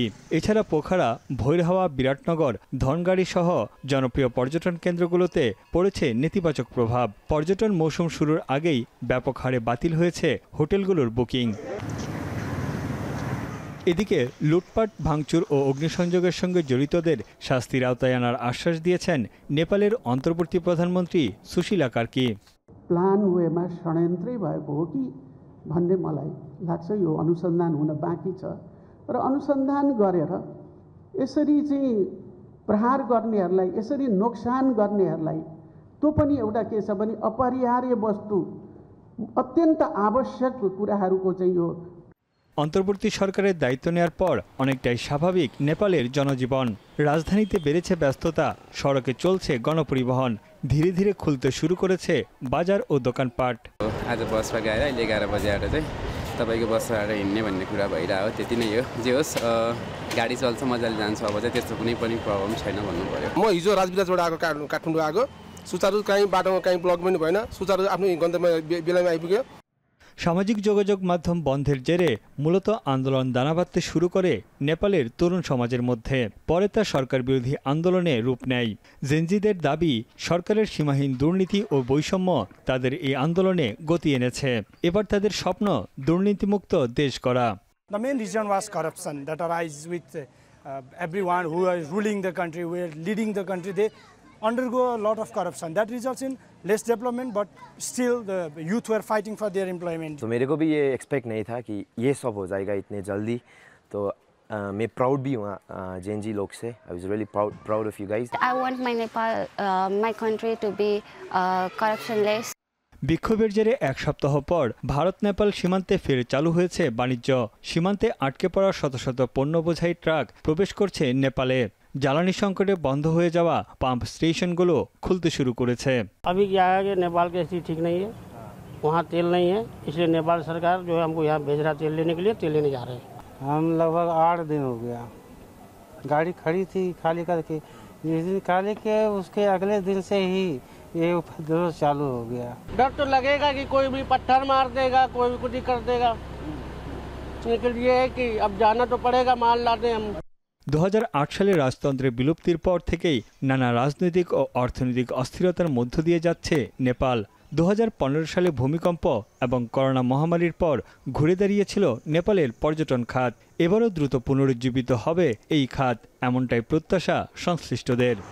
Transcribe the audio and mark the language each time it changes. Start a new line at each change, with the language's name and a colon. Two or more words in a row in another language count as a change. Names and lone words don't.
Bangla: এছাড়া পোখারা, ভৈরহাওয়া, বিরাটনগর, ধনগাড়ি সহ জনপ্রিয় পর্যটন কেন্দ্রগুলোতে পড়েছে নেতিবাচক প্রভাব। পর্যটন মৌসুম শুরুর আগেই ব্যাপক হারে বাতিল হয়েছে হোটেলগুলোর বুকিং। এদিকে লুটপাট, ভাঙচুর ও অগ্নিসংযোগের সঙ্গে জড়িতদের শাস্তির আওতায় আনার আশ্বাস দিয়েছেন নেপালের অন্তর্বর্তী প্রধানমন্ত্রী सुशीला कार्की।
Nepali: प्लान वेमा षड्यन्त्रै भएको हो कि भन्ने मलाई लाग्छ। यो अनुसन्धान हुन बाँकी छ र अनुसन्धान गरेर यसरी चाहिँ प्रहार गर्नेहरूलाई, यसरी नोक्सान गर्नेहरूलाई त्यो पनि एउटा के छ भने अपरिहार्य वस्तु, अत्यन्त आवश्यक कुराहरूको चाहिँ यो।
Bangla: অন্তর্বর্তী সরকারের দায়িত্ব নেওয়ার পর অনেকটাই স্বাভাবিক নেপালের জনজীবন। রাজধানীতে বেড়েছে ব্যস্ততা, সড়কে চলছে গণপরিবহন। ধীরে ধীরে খুলতে শুরু করেছে বাজার ও দোকানপাট।
Nepali: आज बसमा गएर अहिले 11 बजे आएर चाहिँ तपाईँको बसबाट हिँड्ने भन्ने कुरा भइरहेको, त्यति नै हो। जे होस् गाडी चल्छ, मजाले जान्छ। अब चाहिँ त्यस्तो कुनै पनि प्रब्लम छैन भन्नु पर्यो। म हिजो राजविलासबाट आएको, काठमाडौँ आएको, सुचारू कहीँ बाटोमा कहीँ ब्लक पनि भएन, सुचारू आफ्नो गन्तव्य बेलामा आइपुग्यो।
Bangla: সামাজিক যোগাযোগ মাধ্যম বন্ধের জেরে মূলত আন্দোলন দানা বাঁধতে শুরু করে নেপালের তরুণ সমাজের মধ্যে। পরে তা সরকার বিরোধী আন্দোলনে রূপ নেয়। জেনজিদের দাবি, সরকারের সীমাহীন দুর্নীতি ও বৈষম্য তাদের এই আন্দোলনে গতি এনেছে। এবার তাদের স্বপ্ন দুর্নীতিমুক্ত দেশ করা।
English: The main reason was corruption that arise with everyone who is ruling the country, who are leading the country. They undergo a lot of corruption that results in less development, but still the youth were fighting for their employment.
Hindi: तो मेरे को भी ये एक्सपेक्ट नहीं था कि ये सब हो जाएगा इतने जल्दी। तो मैं प्राउड भी हूँ जेनजी लोग से।
English: I was really proud of you guys. I want my Nepal, my country to be corruptionless.
Bangla: বিক্ষোভের জেরে এক সপ্তাহ পর ভারত নেপাল সীমান্তে ফের চালু হয়েছে বাণিজ্য। সীমান্তে আটকে পড়া শত শত পণ্য বোঝাই ট্রাক প্রবেশ করছে নেপালে। জ্বালানি সংকটে বন্ধ হয়ে যাওয়া পাম্প স্টেশনগুলো খুলতে শুরু করেছে।
Hindi: अभी क्या है कि नेपाल की स्थिति ठीक नहीं है, वहाँ तेल नहीं है, इसलिए नेपाल सरकार जो है हमको यहाँ भेज रहा तेल लेने के लिए, तेल लेने जा रहे हैं। हम लगभग 8 दिन हो गया, गाड़ी खड़ी थी खाली करके। जिस दिन खाली के उसके अगले दिन से ही ये उपद्रव चालू हो गया। डर तो लगेगा कि कोई भी पत्थर मार देगा, कोई भी कुछ कर देगा, लेकिन ये है कि अब जाना तो पड़ेगा, माल लाने हम।
Bangla: 2008 সালে রাজতন্ত্রের বিলুপ্তির পর থেকেই নানা রাজনৈতিক ও অর্থনৈতিক অস্থিরতার মধ্য দিয়ে যাচ্ছে নেপাল। 2015 সালে ভূমিকম্প এবং করোনা মহামারীর পর ঘুরে দাঁড়িয়েছিল নেপালের পর্যটন খাত। এবারও দ্রুত পুনরুজ্জীবিত হবে এই খাত, এমনটাই প্রত্যাশা সংশ্লিষ্টদের।